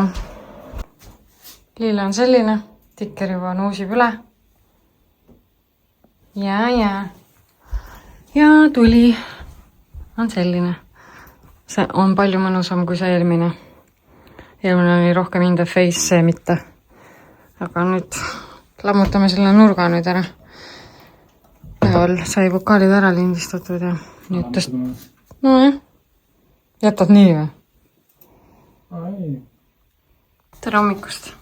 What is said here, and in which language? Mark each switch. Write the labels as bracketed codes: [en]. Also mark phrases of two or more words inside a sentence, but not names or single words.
[et] Liil on selline, tikker juba nuusib üle. Ja tuli on selline. See on palju mõnusam kui see eelmine. Eelmine oli rohkem [en] in the face, [et] see mitte. Aga nüüd lammutame selle nurga nüüd ära. Päeval sai vokaalid ära lindistatud ja nüüd tõst... No jah. Jätad nii või? Tere hommikust.